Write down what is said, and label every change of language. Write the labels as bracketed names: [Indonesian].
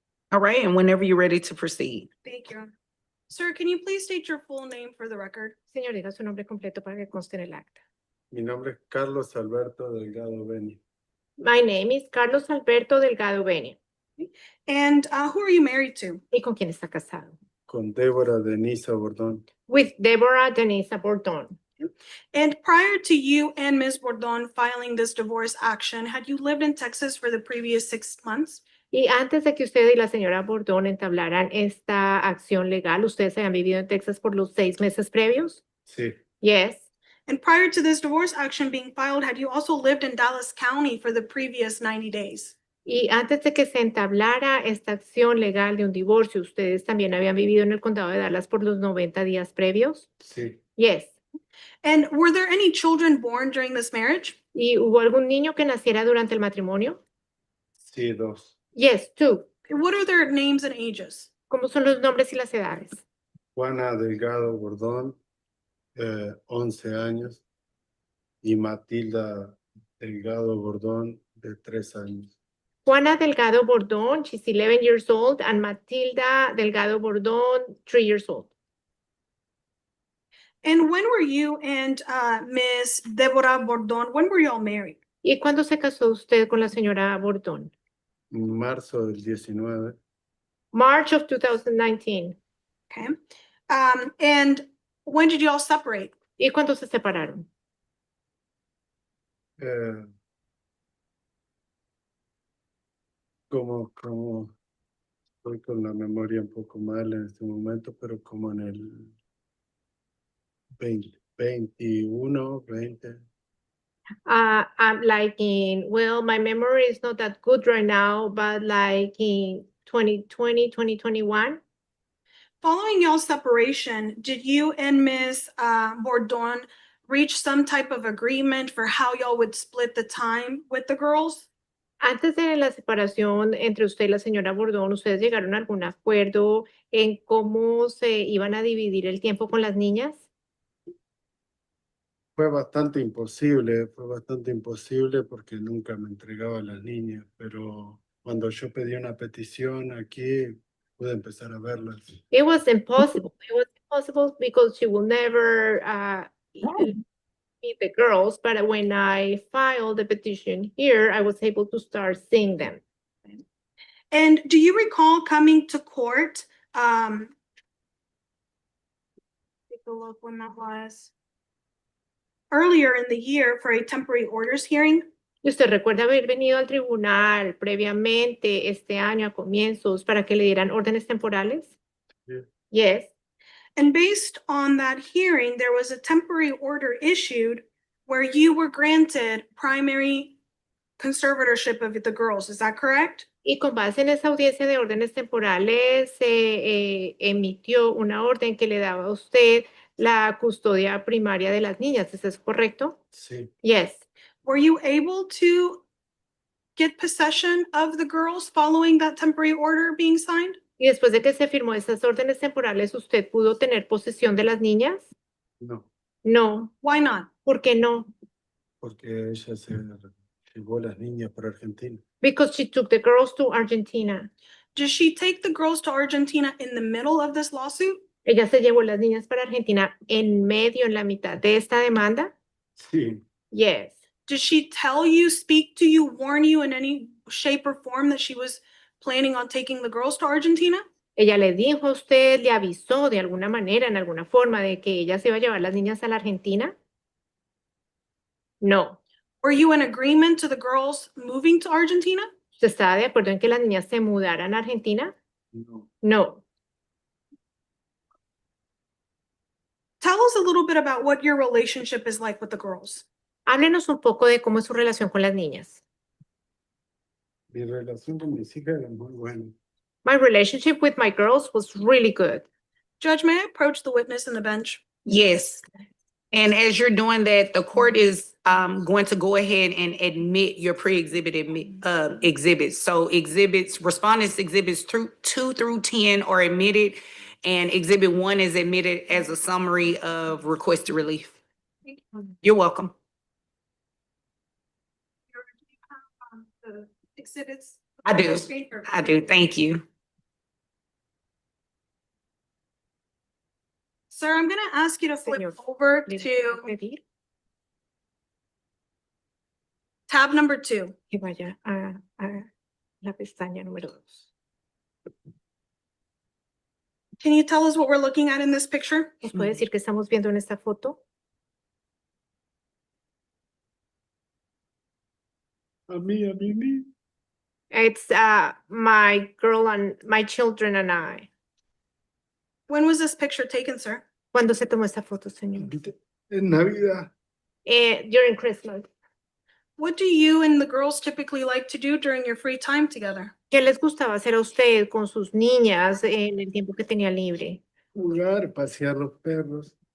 [English] All right, and whenever you're ready to proceed. Thank you, Your Honor. Sir, can you please state your full name for the record? [Spanish] Señor, diga su nombre completo para que conste en el acta. Mi nombre es Carlos Alberto Delgado Beni. [English] My name is Carlos Alberto Delgado Benia. And who are you married to? [Spanish] ¿Y con quién está casado? Con Débora Denisa Bordón. [English] With Deborah Denisa Bordon. And prior to you and Ms. Bordon filing this divorce action, had you lived in Texas for the previous 6 months? [Spanish] Y antes de que usted y la señora Bordón entablaran esta acción legal, ¿ustedes habían vivido en Texas por los 6 meses previos? Sí, [English] Yes. And prior to this divorce action being filed, had you also lived in Dallas County for the previous 90 days? [Spanish] Y antes de que se entablara esta acción legal de un divorcio, ¿ustedes también habían vivido en el condado de Dallas por los 90 días previos? sí, [English] Yes. And were there any children born during this marriage? [Spanish] ¿Y hubo algún niño que naciera durante el matrimonio? sí, dos. [English] Yes, two. What are their names and ages? [Spanish] ¿Cómo son los nombres y las edades? Juana Delgado Bordón, 11 años. Y Matilda Delgado Bordón, de 3 años. [English] Juana Delgado Bordón, she's 11 years old, and Matilda Delgado Bordón, 3 years old. And when were you and Ms. Deborah Bordon, when were you all married? [Spanish] ¿Y cuándo se casó usted con la señora Bordón? Marzo del 19. [English] March of 2019. Okay. And when did you all separate? [Spanish] ¿Y cuándo se separaron? Como estoy con la memoria un poco mal en este momento, pero como en el 21, 20. [English] I'm like well, my memory is not that good right now, but like in 2020, 2021. Following y'all's separation, did you and Ms. Bordon reach some type of agreement for how y'all would split the time with the girls? [Spanish] Antes de la separación entre usted y la señora Bordón, ¿ustedes llegaron a algún acuerdo en cómo se iban a dividir el tiempo con las niñas? Fue bastante imposible porque nunca me entregaba a las niñas, pero cuando yo pedí una petición aquí, pude empezar a verlas. [English] It was impossible. It was impossible because she will never meet the girls, but when I filed the petition here, I was able to start seeing them. And do you recall coming to court? Take a look when that was. Earlier in the year for a temporary orders hearing? [Spanish] ¿Y usted recuerda haber venido al tribunal previamente este año a comienzos para que le dieran órdenes temporales? Sí. [English] Yes. And based on that hearing, there was a temporary order issued where you were granted primary conservatorship of the girls. Is that correct? [Spanish] Y con base en esa audiencia de órdenes temporales se emitió una orden que le daba a usted la custodia primaria de las niñas. ¿Eso es correcto? Sí, [English] Yes. Were you able to get possession of the girls following that temporary order being signed? [Spanish] Y después de que se firmó esas órdenes temporales, ¿usted pudo tener posesión de las niñas? no, [English] No. Why not? [Spanish] ¿Por qué no? porque ella se llevó las niñas para Argentina. [English] Because she took the girls to Argentina. Did she take the girls to Argentina in the middle of this lawsuit? [Spanish] Ella se llevó las niñas para Argentina en medio, en la mitad de esta demanda. Sí, [English] Yes. Did she tell you, speak to you, warn you in any shape or form that she was planning on taking the girls to Argentina? [Spanish] Ella le dijo a usted, le avisó de alguna manera, en alguna forma, de que ella se iba a llevar las niñas a la Argentina. No. [English] Were you in agreement to the girls moving to Argentina? [Spanish] ¿Usted estaba de acuerdo en que las niñas se mudaran a Argentina? no. [English] No. Tell us a little bit about what your relationship is like with the girls. [Spanish] Háblenos un poco de cómo es su relación con las niñas. Mi relación con mis hijas era muy buena. [English] My relationship with my girls was really good. Judge, may I approach the witness in the bench? Yes. And as you're doing that, the court is going to go ahead and admit your pre-exhibit exhibits. So respondents exhibits 2 through 10 are admitted, and exhibit 1 is admitted as a summary of requested relief. You're welcome. The exhibits. I do. I do. Thank you. Sir, I'm gonna ask you to flip [Spanish] Señor. [English] over [Spanish] ¿Le [English] to [Spanish] pedir [English] tab number 2. [Spanish] que vaya a la pestaña número 2? [English] Can you tell us what we're looking at in this picture? [Spanish] ¿Nos puede decir qué estamos viendo en esta foto? A mí. [English] It's my girl and my children and I. When was this picture taken, sir? [Spanish] ¿Cuándo se tomó esta foto, señor? En Navidad. [English] During Christmas. What do you and the girls typically like to do during your free time together? [Spanish] ¿Qué les gustaba hacer a usted con sus niñas en el tiempo que tenía libre? Jugar, pasear los perros.